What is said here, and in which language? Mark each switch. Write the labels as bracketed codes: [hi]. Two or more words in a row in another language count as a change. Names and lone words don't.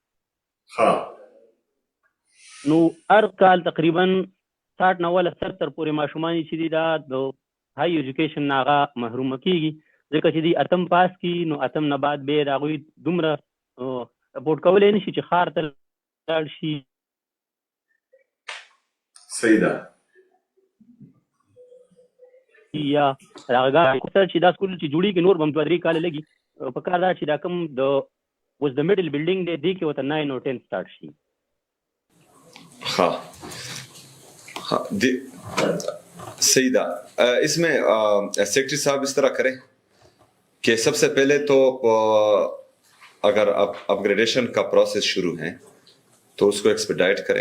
[ps] نو هر کال تقریبا 60 نه 70 پورې ماشومان چې دي دا د [en] high education [ps] نه هغه محرومه کېږي، ځکه چې دوی اتم پاس کړي نو اتم نه بعد بیا د هغوی دومره سپورټ کولی نه شي چې ښار ته لاړ شي صحیح ده. یا هغه سر چې دا سکول چې جوړیږي نور به هم 2-3 کاله لګي په کار دا چې دا کوم د اوس د [en] middle building [ps] دی دې کې ورته 9 او 10 سټارټ شي. [ur] ہاں ہاں [ps] صحیح ده. [ur] اس میں سیکرٹری صاحب اس طرح کریں کہ سب سے پہلے تو اگر اپ گریڈیشن کا پروسیس شروع ہے تو اس کو ایکسپیڈائٹ کریں.